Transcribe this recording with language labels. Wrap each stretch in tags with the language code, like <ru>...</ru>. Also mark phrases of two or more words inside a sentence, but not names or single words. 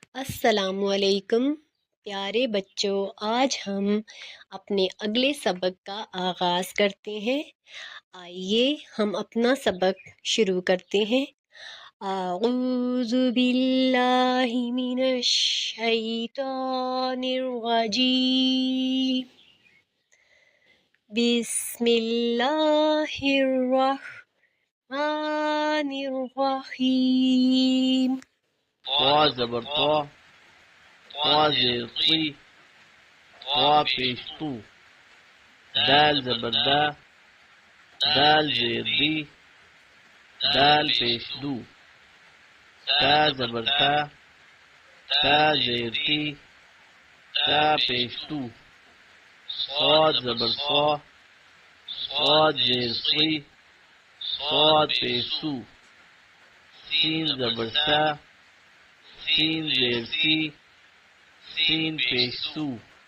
<ur>السلام علیکم پیارے بچوں۔ آج ہم اپنے اگلے سبق کا آغاز کرتے ہیں. آئیے ہم اپنا سبق شروع کرتے ہیں.</ur> <ar>أعوذ بالله من الشيطان الرجيم. بسم الله الرحمن الرحيم.</ar> <ur>طا زبر طا طا زير طي طا پیش طو دال زبر دا دال زير دي دال پیش دو تا زبر تا تا زير تي تا پیش تو صاد زبر صا صاد زير صي صاد پیش سو سين زبر سا سين زير سي سين پیش سو</ur>